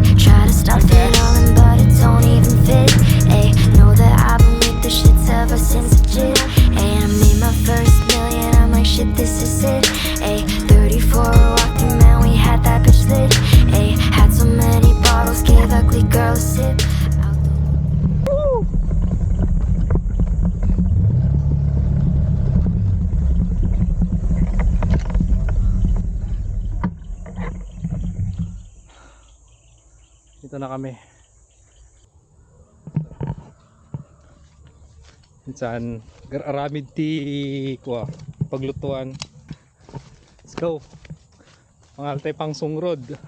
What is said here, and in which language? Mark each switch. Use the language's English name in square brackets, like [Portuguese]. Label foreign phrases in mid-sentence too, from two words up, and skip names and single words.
[English] Try to stop it all in, but it don't even fit, ayy. Know that I've been with the shits ever since legit, ayy. I made my first million, I'm like shit, this is it, ayy. 34 walking man, we had that bitch lit, ayy. Had so many bottles, gave ugly girl a sip. [Filipino] Dito na kami. [Iloko] Saan aramid ti kuha paglutuan. [English] Let's go. [Iloko] Pangaltay pang sungrod.